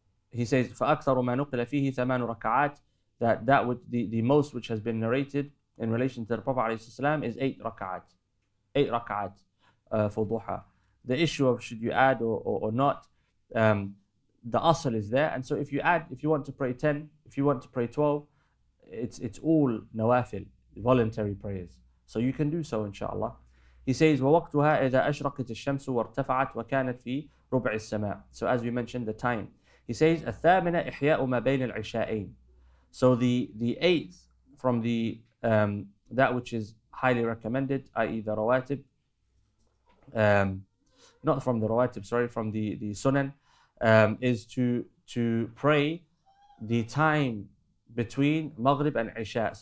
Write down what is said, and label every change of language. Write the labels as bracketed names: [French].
[English] He says, [Arabic] فَأَكْثَرُ مَا نُقِلَ فِيهِ ثَمَانُ رَكَعَاتٍ, [English] that would, the most which has been narrated in relation to the Prophet ﷺ is 8 rak'at. 8 rak'at for duha. The issue of should you add or not, the asl is there. And so if you add, if you want to pray 10, if you want to pray 12, it's all nawafil, voluntary prayers. So you can do so, inshallah. He says, [Arabic] وَوَقْتُهَا إِذَا أَشْرَقَتِ الشَّمْسُ وَارْتَفَعَتْ وَكَانَتْ فِي رُبْعِ السَّمَاءِ. [English] So as we mentioned, the time. He says, [Arabic] الثامنة إحياء ما بين العشاءين. [English] So the eighth from the that which is highly recommended, i.e. the rawatib, not from the rawatib, sorry, from the sunan, is to pray the time between Maghrib and Isha.